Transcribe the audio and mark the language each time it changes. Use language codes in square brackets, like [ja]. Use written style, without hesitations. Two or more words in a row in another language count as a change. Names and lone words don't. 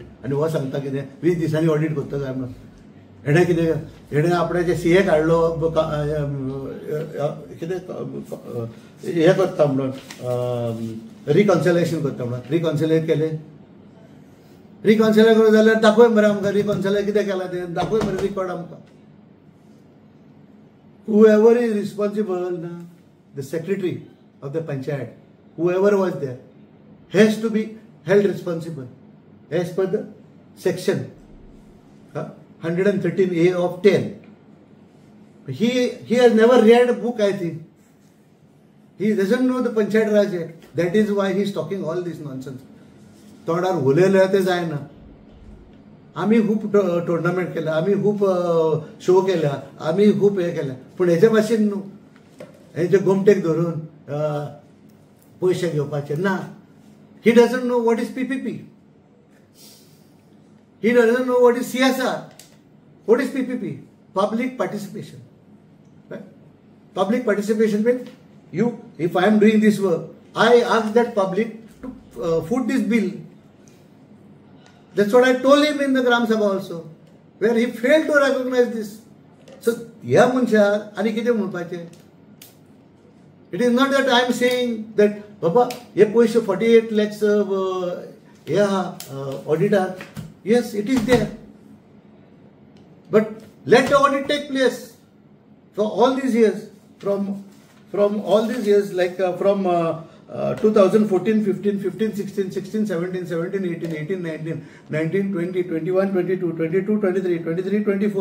[kok] आनी हो सांगता कितें 20 दिसांनी ऑडिट करता काय म्हणून. हेणे कितें हेणे आपणाचे CA काडलो, कितें हे करता म्हणून, रिकॉन्सिलेशन करता म्हणून. रिकॉन्सिलेट केले. रिकॉन्सिलेट करूं जाल्यार दाखय मरे आमकां. रिकॉन्सिलेट कितें केलां तें दाखय मरे रिकॉर्ड आमकां. [en] Whoever is responsible, the secretary of the panchayat, whoever was there, has to be held responsible as per the section 113A of 10. He has never read a book, I think. He doesn't know the Panchayat Raj Act. That is why he is talking all this nonsense. [kok] तोंडार उलयलें तें जायना. आमी खूब टोर्नामेंट केल्या, आमी खूब शो केल्या, आमी खूब हे केल्या, पूण हेचे भाशेन न्हू. हेचे गोमटेक धरून पयशे घेवपाचे ना. [en] He doesn't know what is PPP. He doesn't know what is CSR. what is PPP? Public participation. Right? Public participation means you, if I am doing this work, I ask that public to foot this bill. That's what I told him in the Gram Sabha also, where he failed to recognize this. So, [kok] ह्या मनशाक आनी कितें म्हणपाचें? [en] It is not that I am saying that [kok] बाबा हे पयशे 48 lakhs हे आहा ऑडिटार. [en] Yes, it is there. But let the audit take place for all these years, from all these years, like from 2014, 15, 15, 16, 16, 17, 17, 18, 18, 19, 19, 20, 21, 22, 22, 23, 23, 24.